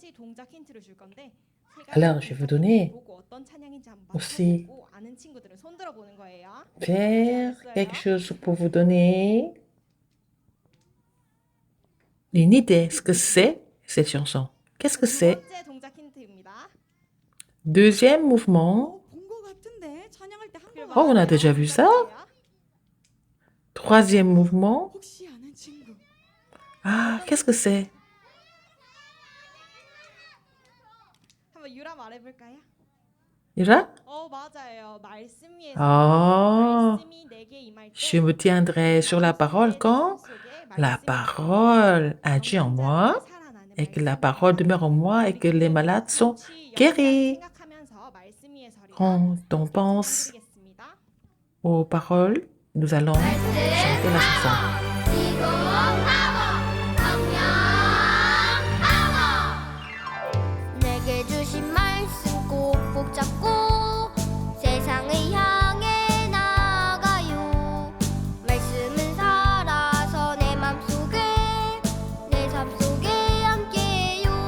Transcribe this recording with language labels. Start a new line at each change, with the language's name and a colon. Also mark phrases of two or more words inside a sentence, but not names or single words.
French: Alors, je vais vous donner aussi faire quelque chose pour vous donner une idée ce que c'est cette chanson. Qu'est-ce que c'est? Deuxième mouvement.
Korean: 본 거 같은데 찬양할 때 한 번
French: Oh, on a déjà vu ça. Troisième mouvement.
Korean: 혹시 아는 친구
French: Ah, qu'est-ce que c'est?
Korean: 한번 유라 말해볼까요? Ira? 맞아요. 말씀 위에서 Oh, 말씀이 내게 임할 때
French: je me tiendrai sur la parole quand la parole agit en moi et que la parole demeure en moi et que les malades sont guéris. Quand on pense aux paroles, nous allons chanter la chanson.
Korean: 기도 파워 성령 파워 내게 주신 말씀 꼭꼭 잡고 세상을 향해 나아가요 말씀은 살아서 내 맘속에 내 삶 속에 함께요